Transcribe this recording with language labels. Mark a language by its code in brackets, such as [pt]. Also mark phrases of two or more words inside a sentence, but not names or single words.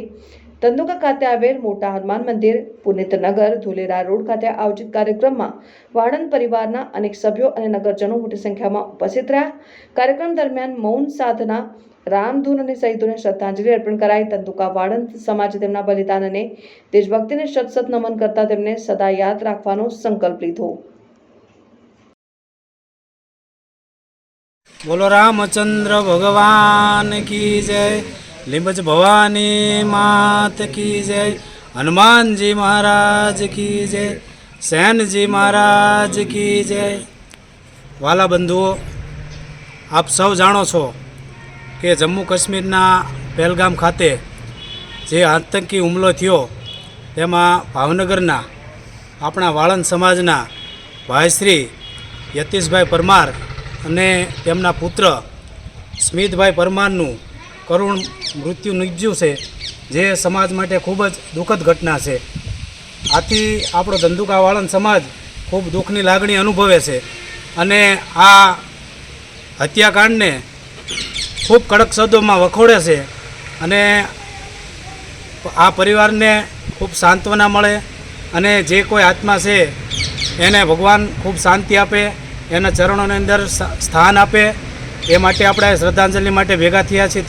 [gu] ધંધુકા ખાતે આવેલ મોટા હનુમાન મંદિર, પુનિતનગર, ધુલેરા રોડ ખાતે આયોજિત કાર્યક્રમમાં વાણંદ પરિવારના અનેક સભ્યો અને નગરજનો મોટી સંખ્યામાં ઉપસ્થિત રહ્યા। કાર્યક્રમ દરમિયાન મૌન સાધના, રામધૂન અને શહીદોને શ્રદ્ધાંજલિ અર્પણ કરાઈ। ધંધુકા વાણંદ સમાજે તેમના બલિદાન અને દેશભક્તિને શત નમન કરતા તેમને સદા યાદ રાખવાનો સંકલ્પ લીધો। [hi] बोलो रामचंद्र भगवान की जय, लिंबज भवानी मात की जय, हनुमान जी महाराज की जय, सैन जी महाराज की जय। [gu] વાલા બંધુઓ, આપ સૌ જાણો છો કિ જમ્મુ કાશ્મીરના પહલગામ ખાતે જે આતંકી હુમલો થયો તેમાં ભાવનગરના આપણા વાળંદ સમાજના ભાઈશ્રી યતીશભાઈ પરમાર અને તેમના પુત્ર સ્મિતભાઈ પરમારનું કરુણ મૃત્યુ નિપજ્યું છે, જે સમાજ માટે ખૂબ જ દુઃખદ ઘટના છે। આથી આપણો ધંધુકા વાળંદ સમાજ ખૂબ દુઃખની લાગણી અનુભવે છે અને આ હત્યાકાંડને ખૂબ કડક શબ્દોમાં વખોડે છે અને આ પરિવારને ખૂબ સાંત્વના મળે અને જે કોઈ આત્મા છે એને ભગવાન ખૂબ શાંતિ આપે, એના ચરણોની અંદર સ્થાન આપે, એ માટે આપણે શ્રદ્ધાંજલિ માટે ભેગા થયા છીએ।